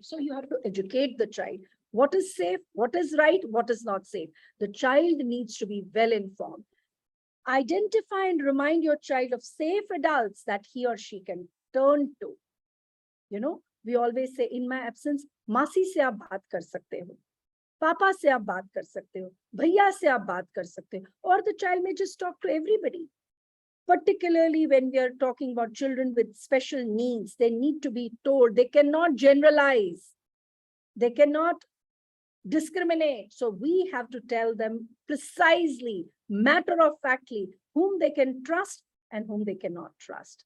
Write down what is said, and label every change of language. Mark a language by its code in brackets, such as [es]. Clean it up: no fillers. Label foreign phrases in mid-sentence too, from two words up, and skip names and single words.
[en] So you have to educate the child. What is safe? What is right? What is not safe? The child needs to be well informed. Identify and remind your child of safe adults that he or she can turn to. We always say, in my absence, [hi] मासी से आप बात कर सकते हो. पापा से आप बात कर सकते हो। भैया से आप बात कर सकते हो. [en] Or the child may just talk to everybody. Particularly when we are talking about children with special needs, they need to be told. They cannot generalize. They cannot discriminate. So we have to tell them precisely matter-of-factly, whom they can trust and whom they cannot trust.